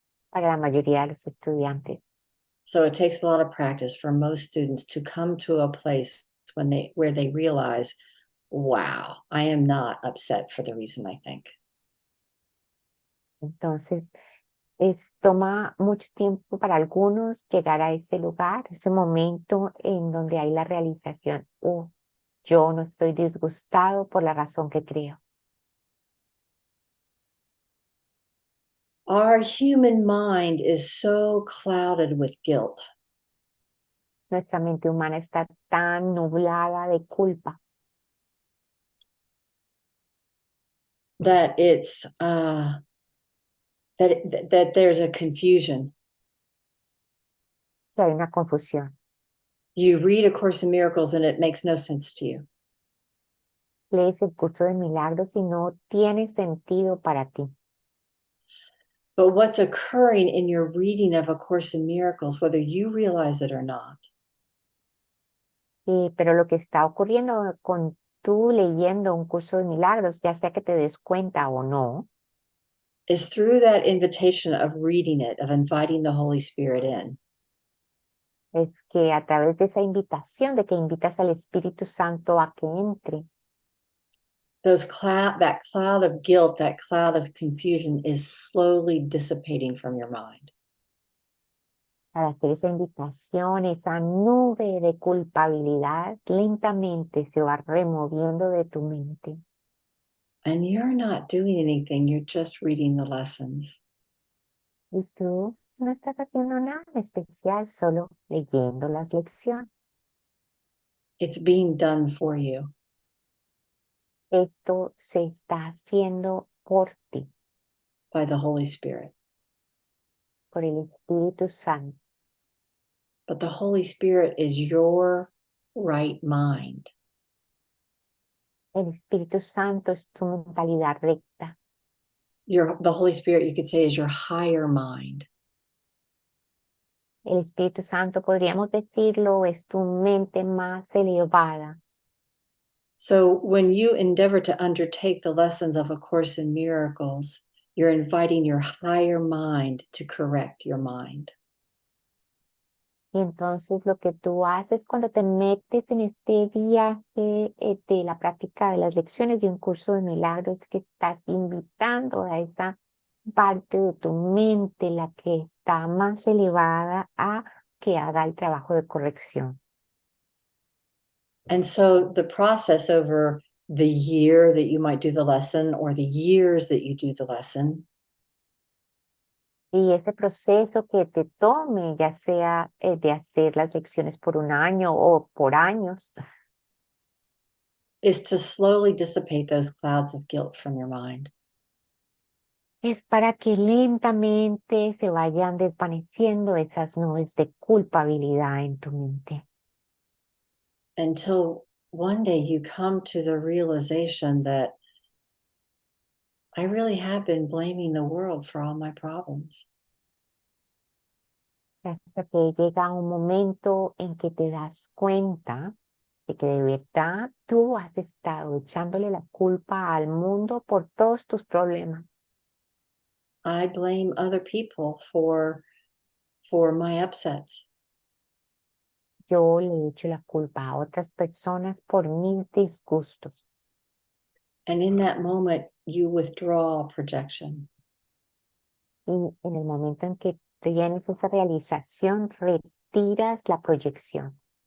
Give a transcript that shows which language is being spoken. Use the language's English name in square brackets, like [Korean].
[Spanish] para la mayoría de los estudiantes. [English] So it takes a lot of practice for most students to come to a place where they realize, wow, I am not upset for the reason I think. [Spanish] Entonces, toma mucho tiempo para algunos llegar a ese lugar, ese momento en donde hay la realización. Oh, yo no estoy disgustado por la razón que creo. [English] Our human mind is so clouded with guilt. [Spanish] Nuestra mente humana está tan nublada de culpa [English] That it's that there's a confusion. [Spanish] que hay una confusión. [English] You read A Course in Miracles and it makes no sense to you. [Spanish] Lees el curso de milagros y no tiene sentido para ti. [English] But what's occurring in your reading of A Course in Miracles, whether you realize it or not, [Spanish] Pero lo que está ocurriendo con tú leyendo un curso de milagros, ya sea que te des cuenta o no, [English] is through that invitation of reading it, of inviting the Holy Spirit in. [Spanish] es que a través de esa invitación, de que invitas al Espíritu Santo a que entre, [English] That cloud of guilt, that cloud of confusion is slowly dissipating from your mind. [Spanish] para hacer esa invitación, esa nube de culpabilidad lentamente se va removiendo de tu mente. [English] And you're not doing anything, you're just reading the lessons. [Spanish] Y tú no estás haciendo nada especial, solo leyendo las lecciones. [English] It's being done for you. [Spanish] Esto se está haciendo por ti, [English] By the Holy Spirit. [Spanish] por el Espíritu Santo. [English] But the Holy Spirit is your right mind. [Spanish] El Espíritu Santo es tu mentalidad recta. [English] The Holy Spirit, you could say, is your higher mind. [Spanish] El Espíritu Santo, podríamos decirlo, es tu mente más elevada. [English] So when you endeavor to undertake the lessons of A Course in Miracles, you're inviting your higher mind to correct your mind. [Spanish] Y entonces lo que tú haces cuando te metes en este viaje de la práctica de las lecciones de un curso de milagros es que estás invitando a esa parte de tu mente, la que está más elevada, a que haga el trabajo de corrección. [English] And so the process over the year that you might do the lesson or the years that you do the lesson [Spanish] Y ese proceso que te tome, ya sea de hacer las lecciones por un año o por años, [English] is to slowly dissipate those clouds of guilt from your mind. [Spanish] es para que lentamente se vayan desvaneciendo esas nubes de culpabilidad en tu mente. [English] Until one day you come to the realization that I really have been blaming the world for all my problems. [Spanish] Hasta que llega un momento en que te das cuenta de que de verdad tú has estado echándole la culpa al mundo por todos tus problemas. [English] I blame other people for my upsets. [Spanish] Yo le echo la culpa a otras personas por mis disgustos. [English] And in that moment, you withdraw projection. [Spanish] Y en el momento en que tienes esa realización, retiras la proyección.